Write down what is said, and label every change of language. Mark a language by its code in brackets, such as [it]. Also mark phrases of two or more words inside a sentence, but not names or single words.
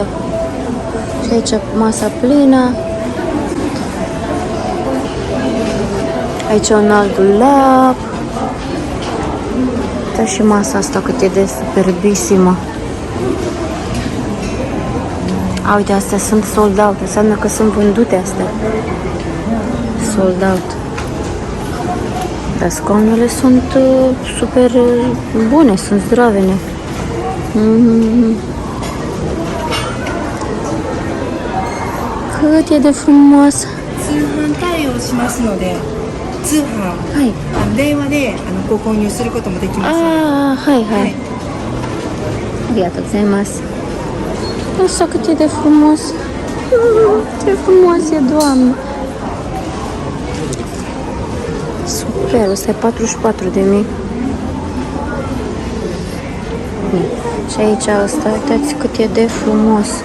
[ro] Și aici masa plină. Aici un alt dulap. Da, și masa asta cât e de superbisimă. A, uite, astea sunt [en] sold out. [ro] Înseamnă că sunt vândute astea. [en] Sold out. [ro] Dar scaunele sunt super bune, sunt zdravene. Cât e de frumos! [ja] 通販対応しますので、通販、はい。電話でご購入することもできます。ああ、はいはい。ありがとうございます。 [ro] Așa cât e de frumos! Ce frumos e, Doamne! Super, ăsta e 44.000. Și aici ăsta, uitați cât e de frumos.